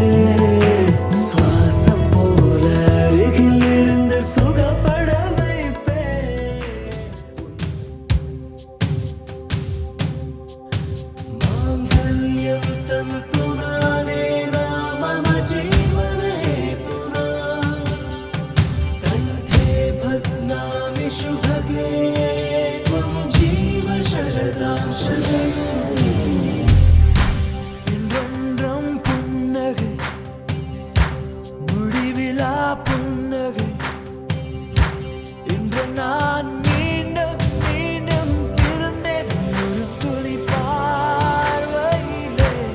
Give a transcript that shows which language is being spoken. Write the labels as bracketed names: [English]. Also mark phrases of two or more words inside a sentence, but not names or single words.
[Tamil] சுவாசம் போல அருகில் இருந்து சுகப்பட வைப்பேன். [Sanskrit] माङ्गल्यं तन्तुनाने मम जीवन हेतुना. कण्ठे बध्नामि सुभगे त्वं जीव शरदां शतम्. [Tamil] இன்றொன்றும் புன்னகை முடிவிலா புன்னகை. இன்று நான் மீண்டும் மீண்டும் பிறந்தேன் ஒரு துளி பார்வையிலே.